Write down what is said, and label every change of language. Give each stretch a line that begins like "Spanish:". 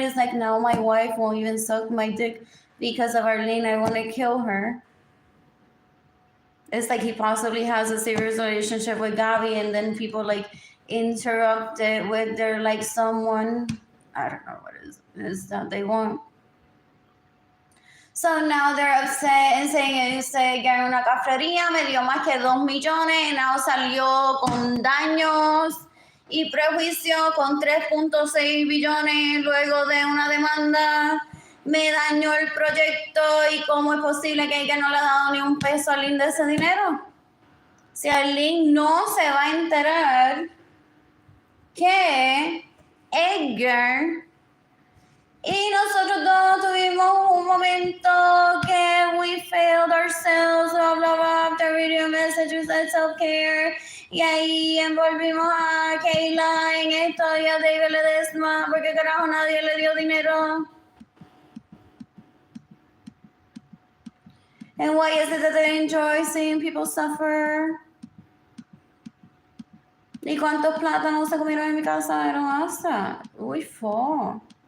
English: He's like, no, my wife won't even suck my dick because of Arlene. I want to kill her. It's like he possibly has a serious relationship with Gabi, and then people like interrupt it with their like someone. I don't know what it is that they want. So now they're upset and saying,
Spanish: que era una cafrería, me dio más que 2 millones, y now salió con daños y prejuicio con 3.6 billones luego de una demanda. Me dañó el proyecto y cómo es posible que ella no le ha dado ni un peso a Arlene de ese dinero. Si Arlene no se va a enterar que Edgar y nosotros dos tuvimos un momento que
English: we failed ourselves, blah, blah, blah, after reading messages and self-care.
Spanish: Y ahí envolvimos a Kayla en esto y a David Ledesma, porque carajo nadie le dio dinero.
English: And why is it that they enjoy seeing people suffer?
Spanish: ¿Y cuántos plátanos se comieron en mi casa? Eran hasta. Uy, fo.